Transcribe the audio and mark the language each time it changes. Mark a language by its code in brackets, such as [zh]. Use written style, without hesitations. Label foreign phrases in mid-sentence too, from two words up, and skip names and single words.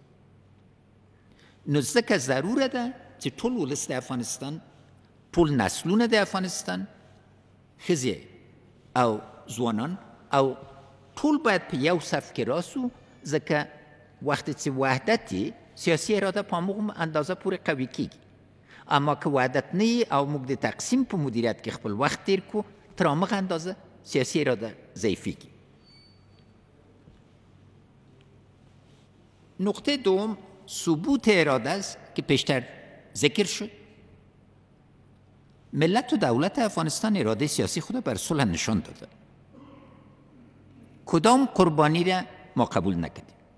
[ps] نو ځکه ضروره ده چې ټول ولس د افغانستان، ټول نسلونه د افغانستان، ښځې او ځوانان او ټول باید په یو صف کې راسو، ځکه وقتی چې وحدت سیاسي اراده په همغه اندازه پورې قوي کیږي. اما که وحدت نه او موږ د تقسیم په مدیریت کې خپل وخت تیر کو، تر همغه اندازه سیاسي اراده ضعیفیږي. [fa] نقطه دوم ثبوت اراده است که پیشتر ذکر شد. ملت و دولت افغانستان اراده سیاسی خود بر صلح نشان داده. کدام قربانی را ما قبول نکردیم.